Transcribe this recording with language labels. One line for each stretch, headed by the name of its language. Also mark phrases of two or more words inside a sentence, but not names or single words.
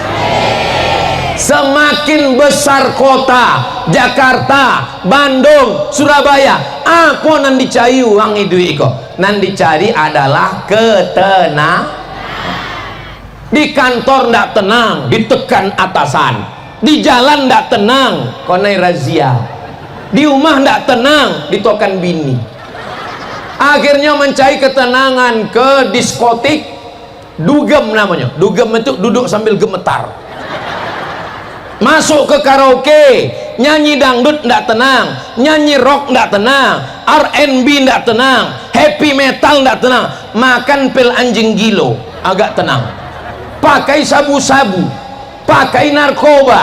Indonesian: Semakin besar kota Jakarta, Bandung, Surabaya, apa nan dicari uang itu iko? Nan dicari adalah ketenangan. Di kantor ndak tenang, ditekan atasan. Di jalan ndak tenang, konai razia. Di rumah ndak tenang, ditokan bini. Akhirnya mencari ketenangan ke diskotik, dugem namanya. Dugem itu duduk sambil gemetar. Masuk ke karaoke, nyanyi dangdut ndak tenang, nyanyi rock ndak tenang, R&B ndak tenang,
English: happy metal
Indonesian: ndak tenang, makan pil anjing gilo agak tenang, pakai sabu-sabu, pakai narkoba.